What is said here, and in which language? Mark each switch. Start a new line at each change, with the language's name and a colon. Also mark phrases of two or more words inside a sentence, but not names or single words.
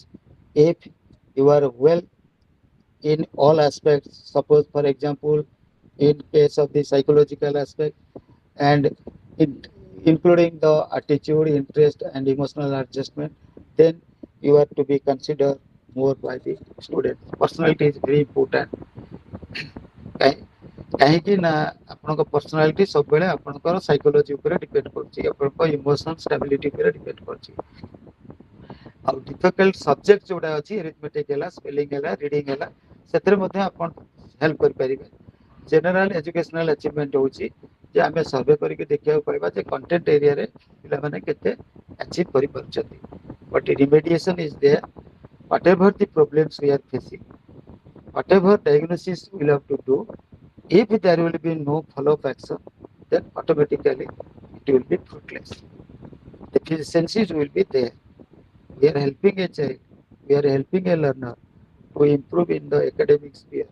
English: If you are well in all aspects, suppose for example, in case of the psychological aspect, and it, including the attitude, interest, and emotional adjustment, then you are to be considered more by the student. Personality is very important.
Odia: କାହିଁ- କାହିଁକି ନା ଆପଣଙ୍କ ପର୍ସନାଲିଟି ସବୁବେଳେ ଆପଣଙ୍କର ସାଇକୋଲୋଜି ଉପରେ ଡିପେଣ୍ଡ କରୁଛି, ଆପଣଙ୍କ
English: emotion stability
Odia: ଉପରେ ଡିପେଣ୍ଡ କରୁଛି। ଆଉ
English: difficult subject
Odia: ଯୋଉଟା ଅଛି, ଏରିଥମେଟିକ୍ ହେଲା, ସ୍ପେଲିଂ ହେଲା, ରିଡିଂ ହେଲା, ସେଥିରେ ମଧ୍ୟ ଆପଣ ହେଲ୍ପ କରିପାରିବେ।
English: general educational achievement
Odia: ହେଉଛି ଯେ ଆମେ ସର୍ଭେ କରିକି ଦେଖିବାକୁ ପାଇବା ଯେ
English: content area
Odia: ପିଲାମାନେ କେତେ ଆଚିଭ୍ କରିପାରୁଛନ୍ତି।
English: but remediation is there, whatever the problems we are facing, whatever diagnosis we will have to do, if there will be no follow-up action, then automatically it will be fruitless. Deficiencies will be there. We are helping a child, we are helping a learner to improve in the academic sphere.